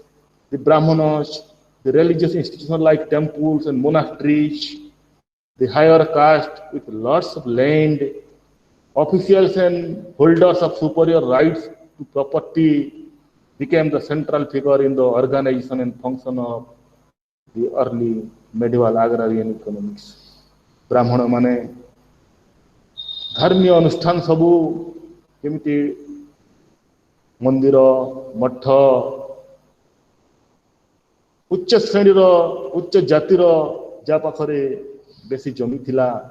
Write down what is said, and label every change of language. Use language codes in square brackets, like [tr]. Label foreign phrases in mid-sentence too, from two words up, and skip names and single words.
[en] The Brahmanas, the religious institutions like temples and monasteries, the higher caste with lots of land, officials and holders of superior rights to property became the central figure in the organization and function of the early medieval agrarian economics. [or] ବ୍ରାହ୍ମଣ ମାନେ ଧର୍ମୀୟ ଅନୁଷ୍ଠାନ ସବୁ କେମିତି ମନ୍ଦିର ମଠ ଉଚ୍ଚ ଶ୍ରେଣୀ ଉଚ୍ଚ ଜାତିର ଯା ପାଖରେ ବେସି ଜମି ଥିଲା